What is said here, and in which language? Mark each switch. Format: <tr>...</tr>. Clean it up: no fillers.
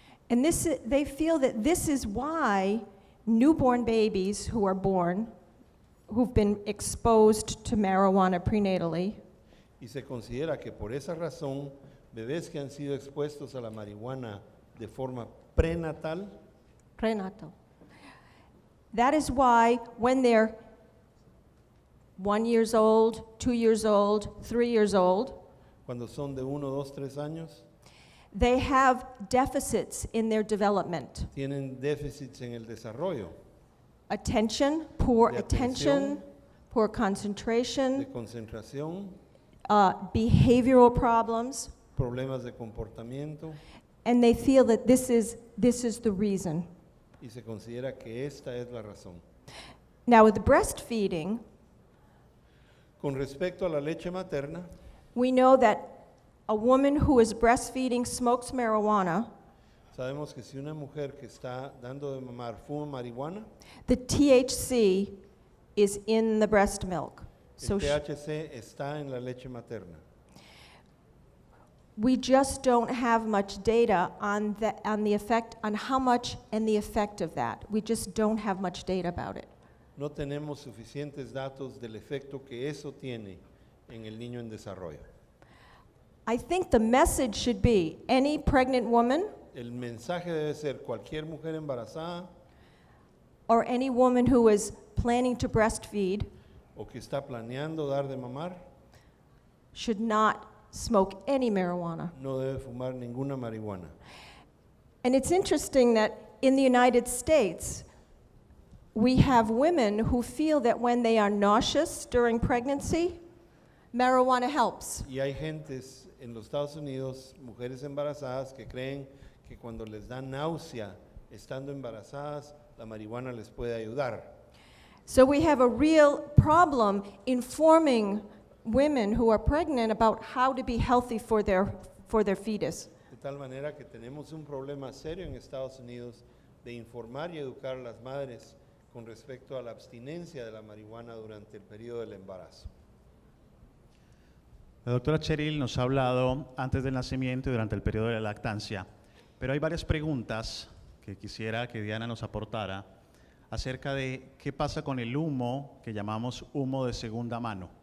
<en>And they feel that this is why newborn babies who are born, who've been exposed to marijuana prenatally,</en> <es>Y se considera que por esa razón, bebés que han sido expuestos a la marihuana de forma prenatal,</es> <en>that is why when they're 1 year old, 2 years old, 3 years old,</en> <es>cuando son de 1, 2, 3 años,</es> <en>they have deficits in their development.</en> <es>tienen déficits en el desarrollo,</es> <en>Attention, poor</en> <es>De</es> <en>attention,</en> <es>atención.</es> <en>poor</en> <es>de</es> <en>concentration,</en> <es>concentración,</es> <en>behavioral problems,</en> <es>problemas de comportamiento,</es> <en>and they feel that this is the reason.</en> <es>y se considera que esta es la razón.</es> <en>Now with breastfeeding,</en> <es>Con respecto a la leche materna,</es> <en>we know that a woman who is breastfeeding smokes marijuana,</en> <es>sabemos que si una mujer que está dando de mamar fuma marihuana,</es> <en>the THC is in the breast milk. So</en> <es>el THC está en la leche materna.</es> <en>we just don't have much data on the effect, on how much and the effect of that. We just don't have much data about it.</en> <es>No tenemos suficientes datos del efecto que eso tiene en el niño en desarrollo.</es> <en>I think the message should be any pregnant woman</en> <es>El mensaje debe ser cualquier mujer embarazada</es> <en>or any woman who is planning to breastfeed</en> <es>o que está planeando dar de mamar</es> <en>should not smoke any marijuana.</en> <es>no debe fumar ninguna marihuana.</es> <en>And it's interesting that in the United States, we have women who feel that when they are nauseous during pregnancy, marijuana helps.</en> <es>Y hay gentes en los Estados Unidos, mujeres embarazadas, que creen que cuando les da náusea estando embarazadas, la marihuana les puede ayudar.</es> <en>So we have a real problem informing women who are pregnant about how to be healthy for their fetus.</en> <es>De tal manera que tenemos un problema serio en Estados Unidos de informar y educar a las madres con respecto a la abstinencia de la marihuana durante el periodo del embarazo. La doctora Cheryl nos ha hablado antes del nacimiento y durante el periodo de la lactancia, pero hay varias preguntas que quisiera que Diana nos aportara acerca de qué pasa con el humo que llamamos humo de segunda mano.</es>